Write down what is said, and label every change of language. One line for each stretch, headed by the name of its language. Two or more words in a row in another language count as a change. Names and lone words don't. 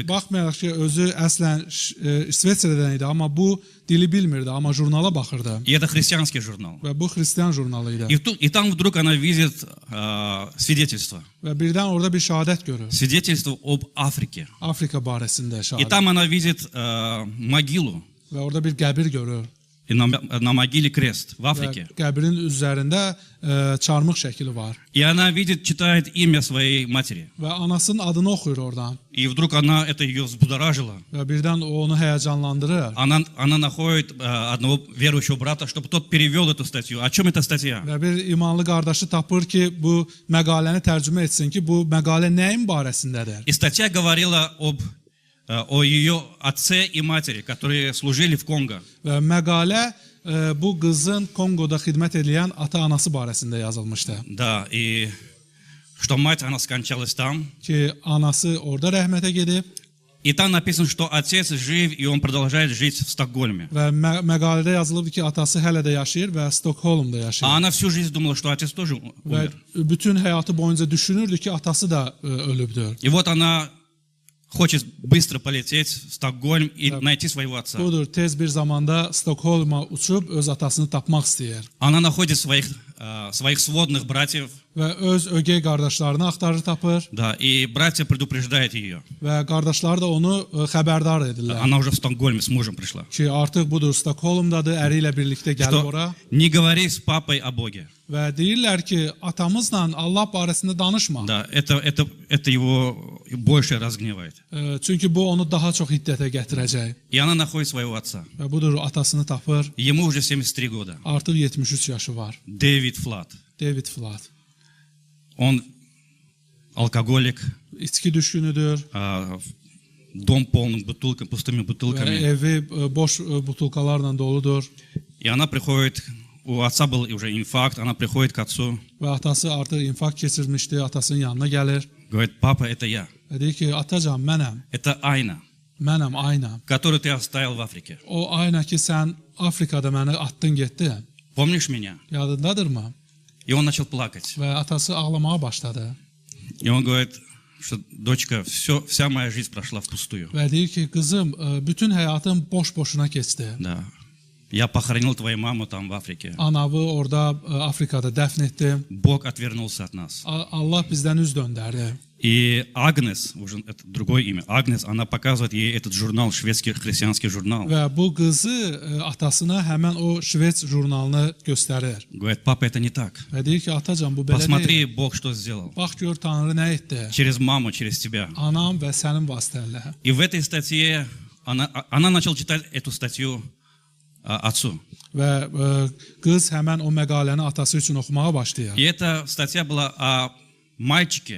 Azerbaijani: Baxmayaraq ki, özü əslən İsveçrədən idi, amma bu dili bilmirdi, amma jurnala baxırdı.
Russian: И это христианский журнал.
Azerbaijani: Və bu xristian jurnalı idi.
Russian: И там вдруг она видит свидетельство.
Azerbaijani: Və birdən orada bir şahadət görür.
Russian: Свидетельство об Африке.
Azerbaijani: Afrika barəsində
Russian: И
Azerbaijani: şahadət.
Russian: там она видит могилу.
Azerbaijani: Və orada bir qəbir görür.
Russian: И на могиле крест в
Azerbaijani: Və
Russian: Африке.
Azerbaijani: qəbrin üzərində çarmıq şəkli var.
Russian: И она видит, читает имя своей матери.
Azerbaijani: Və anasının adını oxuyur oradan.
Russian: И вдруг это ее взбудоражило.
Azerbaijani: Və birdən o onu həyəcanlandırır.
Russian: Она находит одного верующего брата, чтобы тот перевел эту статью. О чем эта статья?
Azerbaijani: Və bir imanlı qardaşı tapır ki, bu məqaləni tərcümə etsin ki, bu məqalə nəyin barəsindədir?
Russian: И статья говорила о ее отце и матери, которые служили в Конго.
Azerbaijani: Və məqalə bu qızın Kongoda xidmət edən ata-anası barəsində yazılmışdı.
Russian: Да, и что мать, она скончалась там.
Azerbaijani: Ki, anası orada rəhmətə gedib
Russian: И там написано, что отец жив, и он продолжает жить в Стокгольме.
Azerbaijani: və məqalədə yazılıb ki, atası hələ də yaşayır və Stokholmda
Russian: А
Azerbaijani: yaşayır.
Russian: она всю жизнь думала, что отец тоже
Azerbaijani: Və
Russian: умер.
Azerbaijani: bütün həyatı boyunca düşünürdü ki, atası da ölübdür.
Russian: И вот она хочет быстро полететь в Стокгольм и найти своего отца.
Azerbaijani: Budur, tez bir zamanda Stokholma uçub öz atasını tapmaq istəyir.
Russian: Она находит своих своих сводных братьев,
Azerbaijani: və öz ögey qardaşlarını axtarır tapır
Russian: да, и братья предупреждают ее.
Azerbaijani: və qardaşları da onu xəbərdar edirlər
Russian: Она уже в Стокгольме с мужем пришла.
Azerbaijani: ki, artıq budur Stokholmdadır, əri ilə birlikdə gəlib ora
Russian: Что не говори с папой о Боге.
Azerbaijani: və deyirlər ki, atamızla Allah barəsində danışma.
Russian: Да, это его больше разгневает.
Azerbaijani: Çünki bu onu daha çox hiddətə gətirəcək.
Russian: И она находит своего отца.
Azerbaijani: Və budur atasını tapır.
Russian: Ему уже 73 года.
Azerbaijani: Artıq 73 yaşı var.
Russian: Дэвид Флат.
Azerbaijani: David Flat.
Russian: Он алкоголик,
Azerbaijani: İçki düşkünüdür
Russian: дом полный бутылками, pustыми
Azerbaijani: və
Russian: бутылками.
Azerbaijani: evi boş butulkalarla doludur.
Russian: И она приходит, у отца был уже инфаркт, она приходит к отцу,
Azerbaijani: Və atası artıq infarkt keçirmişdi, atasının yanına gəlir
Russian: говорит, папа, это я.
Azerbaijani: və deyir ki, atacan mənəm,
Russian: Это Айна,
Azerbaijani: Ayna.
Russian: которую ты оставил в Африке.
Azerbaijani: O Ayna ki, sən Afrikada məni atdın getdin,
Russian: Помнишь меня?
Azerbaijani: yadındadırmı?
Russian: И он начал плакать.
Azerbaijani: Və atası ağlamağa başladı
Russian: И он говорит, что дочка, вся моя жизнь прошла впустую.
Azerbaijani: və deyir ki, qızım, bütün həyatım boş-boşuna keçdi.
Russian: Да. Я похоронил твою маму там в Африке.
Azerbaijani: Anavı orada Afrikada dəfn etdim.
Russian: Бог отвернулся от нас.
Azerbaijani: Allah bizdən üz döndərdi.
Russian: И Агнес, уже это другое имя, Агнес, она показывает ей этот журнал, шведский христианский журнал.
Azerbaijani: Və bu qızı atasına həmən o Şvets jurnalını göstərir.
Russian: Говорит, папа, это не так.
Azerbaijani: Və deyir ki, atacan bu belə
Russian: Посмотри,
Azerbaijani: deyil.
Russian: Бог что сделал.
Azerbaijani: Bax gör Tanrı nə etdi.
Russian: Через маму, через тебя.
Azerbaijani: Anam və sənin vasitənlə.
Russian: И в этой статье она начала читать эту статью отцу.
Azerbaijani: Və qız həmən o məqaləni atası üçün oxumağa başlayır.
Russian: И эта статья была о мальчике,